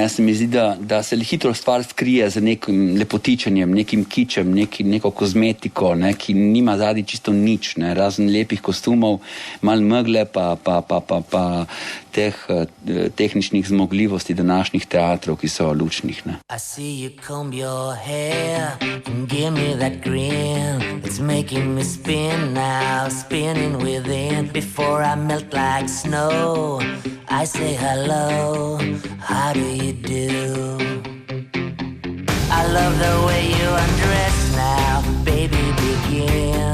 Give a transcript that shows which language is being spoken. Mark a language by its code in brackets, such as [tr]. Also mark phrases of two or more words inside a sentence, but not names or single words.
[sl] Se mi zdi, da se hitro stvar skrije za nekim lepotičenjem, nekim kičem, neko kozmetiko, ne, ki nima zadnji čisto nič, ne, razen lepih kostumov, malo megle pa teh tehničnih zmogljivosti današnjih teatrov, ki so lučnih, ne. [en] I see you comb your hair and give me that grin. It's making me spin now, spinning within. Before I melt like snow, I say hello, how do you do? I love the way you undress now, baby, begin.